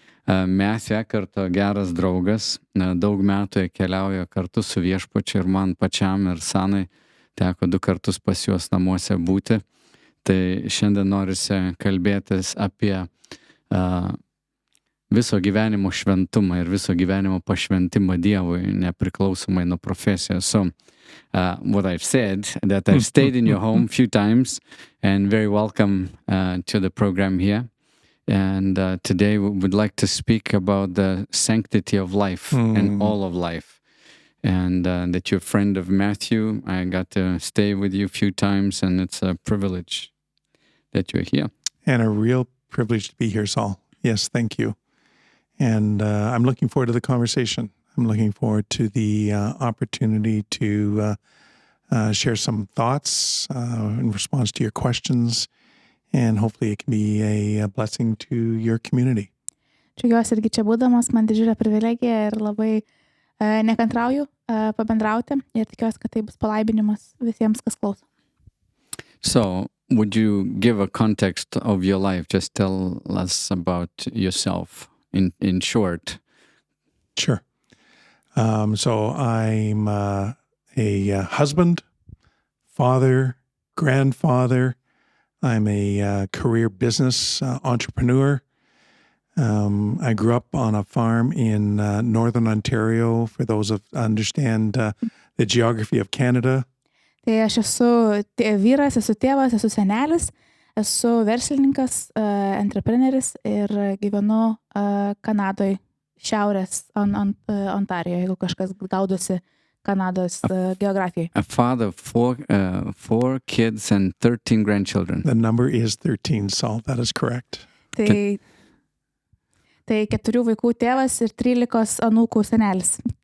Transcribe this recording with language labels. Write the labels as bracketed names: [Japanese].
[Lithuanian] Matthew Eckarto geras draugas, daug metų keliauja kartu su viešpačiu ir man pačiam ir Sanai teko 2 kartus pas juos namuose būti. Tai šiandien norisi kalbėtis apie viso gyvenimo šventumą ir viso gyvenimo pašventimą Dievui, nepriklausomai nuo profesijos. [English] So, what I've said, that I've stayed in your home a few times, and very welcome to the program here. And today we would like to speak about the sanctity of life and all of life. And that you're a friend of Matthew. I got to stay with you a few times, and it's a privilege that you're here. And a real privilege to be here, Saul. Yes, thank you. And I'm looking forward to the conversation. I'm looking forward to the opportunity to share some thoughts in response to your questions. And hopefully it can be a blessing to your community. [Lithuanian] Džiaugiuosi irgi čia būdamas, man didžiulė privilegija ir labai nekantrauju pabendrauti ir tikiuosi, kad tai bus palaiminimas visiems, kas klauso. [English] So, would you give a context of your life? Just tell us about yourself in short. Sure. So I'm a husband, father, grandfather. I'm a career business entrepreneur. I grew up on a farm in northern Ontario, for those who understand the geography of Canada. [Lithuanian] Tai aš esu vyras, esu tėvas, esu senelis, esu verslininkas, entrepreneris ir gyvenu Kanadoj, šiaurės Ontarijoje, jeigu kažkas gaudosi Kanados geografijai. [English] A father of 4 kids and 13 grandchildren. The number is 13, Saul. That is correct. [Lithuanian] Tai 4 vaikų tėvas ir 13 anūkų senelis.